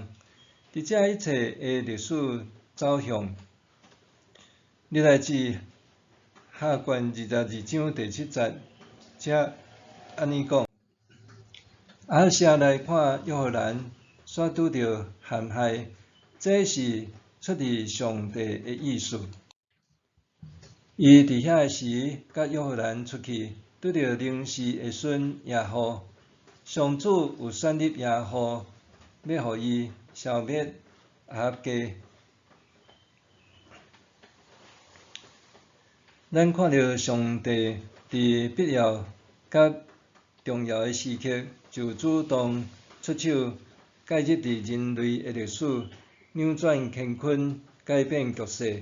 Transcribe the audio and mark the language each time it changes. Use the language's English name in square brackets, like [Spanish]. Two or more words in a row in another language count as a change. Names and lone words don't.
[Min Nan Chinese] 伫遮一切的历史走向，历代志下卷22章第7节，则安尼讲：亚哈谢来看约翰兰，煞拄着陷害，这是出自上帝的意思。伊伫遐时，甲约翰兰出去，拄着临时的孙耶户。上主有选立耶户，要互伊消灭亚哈家。咱看到上帝伫必要甲重要的时刻，就主动出手，介入伫人类的历史，扭转乾坤，改变局势。